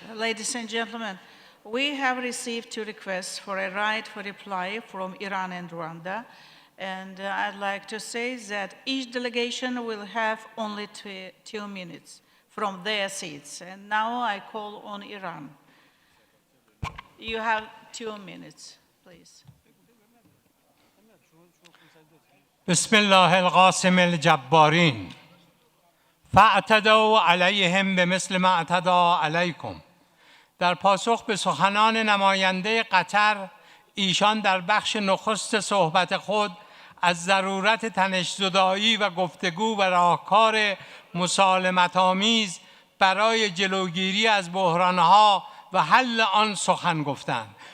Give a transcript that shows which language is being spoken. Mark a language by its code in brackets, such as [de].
[en] Ladies and gentlemen, we have received 2 requests for a right for reply from Iran and Rwanda. And I'd like to say that each delegation will have only 2 minutes from their seats. And now I call on Iran. You have 2 minutes, please. [ar] بسم الله القاسم الجبارين فاعتدوا علیهم بمثل ما اعتدى علیکم. [fa] در پاسخ به سخنان نماینده قطر، ایشان در بخش نخست صحبت خود از ضرورت تنش‌زدایی و گفتگو و راهکار مسالمت‌آمیز برای جلوگیری از بحران‌ها و حل آن سخن گفتند.